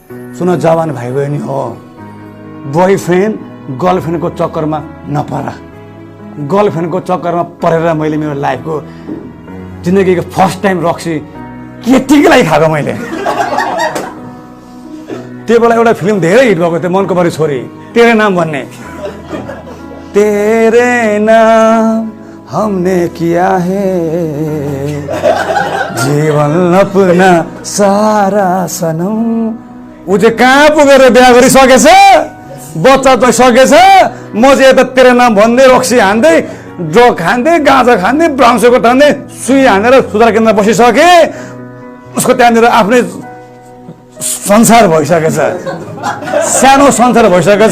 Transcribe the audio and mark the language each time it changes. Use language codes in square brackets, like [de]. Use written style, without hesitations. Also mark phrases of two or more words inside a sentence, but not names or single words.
[ne] सुन जवान भाइ बहिनी हो, [en] boyfriend girlfriend [ne] चक्करमा नपर। गर्लफ्रेन्डको चक्करमा परेर मैले मेरो लाइफको जिन्दगीको [en] first time [ne] रक्सी केटीकै लागि खाएको मैले। त्यो बेला एउटा फिल्म धेरै हिट भएको थियो, मनको बरी छोरी, तेरे नाम भन्ने। [hi] तेरे नाम हमने किया है जीवन अपना सारा सनम। [ne] ऊ चाहिँ कहाँ पुगेर बिहा गरिसकेछ, बच्चा चाहिँ सकेछ। म चाहिँ यता तेरे नाम भन्दै रक्सी हान्दै, ड्रग खाँदै, गाँजा खाँदै, [en] brown sugar [ne] खाँदै, सुई हानेर सुधार केन्द्रमा बसिसके। उसको त्यहाँनिर आफ्नै संसार भइसकेछ, सानो संसार भइसकेछ।